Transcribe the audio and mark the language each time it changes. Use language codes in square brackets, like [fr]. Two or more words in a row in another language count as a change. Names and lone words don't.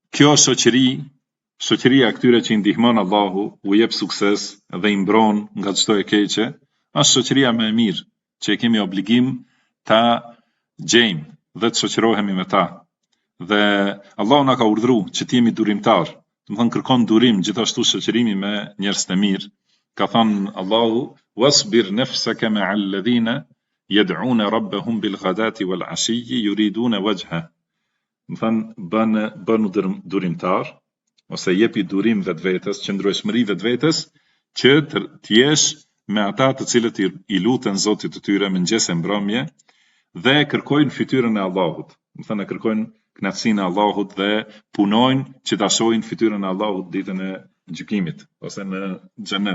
[sq] Kjo shoqëria këtyre që i ndihmon Allahu, u jep sukses dhe i mbron nga çdo e keqe, është shoqëria më e mirë që e kemi obligim ta gjejmë dhe të shoqërohemi me ta. Dhe Allahu na ka urdhëruar që të jemi durimtar. Do të thonë kërkon durim gjithashtu shoqërimi me njerëz të mirë. Ka thënë Allahu: [ar] "واصبر نفسك مع الذين يدعون ربهم بالغداة والعشي يريدون وجه." [sq] Do thënë bënu durimtar ose jepi durim vetvetes, qëndrueshmëri vetvetes që të jesh me ata të cilët i luten Zotit të tyre mëngjes e mbrëmje dhe kërkojnë fytyrën e Allahut. Do thënë kërkojnë kënaqësinë e Allahut dhe punojnë që ta shohin fytyrën e Allahut ditën e gjykimit ose në xhenet.